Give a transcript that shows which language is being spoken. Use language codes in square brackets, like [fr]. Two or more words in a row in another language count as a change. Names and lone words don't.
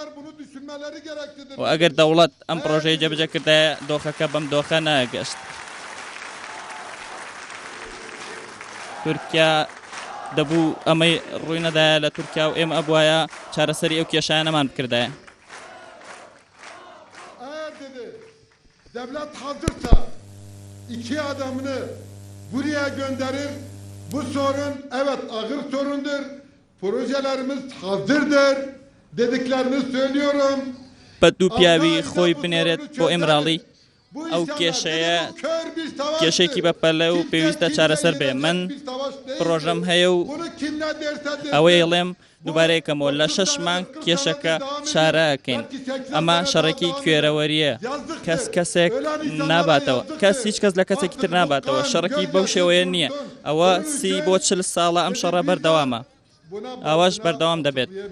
[ckb] و ئەگەر دەوڵەت ئەم پرۆژەیە جێبەجێ کردایە دۆخەکە بەم دۆخە ناگەشت تورکیا دەبوو ئەمەی ڕووی نەدایە لە تورکیا و ئێمە ئەبوایە چارەسەری ئەو کێشانەمان بکردایە [tr] devlet hazırsa 2 adamını buraya gönderir. Bu sorun evet ağır sorundur. Projelerimiz hazırdır. Dediklerini söylüyorum. [ckb] بە دوو پیاوی خۆی بنێرێت بۆ ئیمراڵی ئەو کێشەیە کێشێکی بەپەلە و پێویستە چارەسەر بێ من پرۆژەم هەیە و ئەوەی ئەڵێم دووبارەیەکەمەوە لە 6 مانگ کێشەکە چارەکەین ئەمە شەڕێکی کوێرەوەریە کەسێک ناباتەوە هیچ کەس لە کەسێکی تر ناباتەوە شەڕێکی بەو شێوەیە نییە ئەوە 30 بۆ 40 ساڵە ئەم شەڕە بەردەوامە ئەوەش بەردەوام دەبێت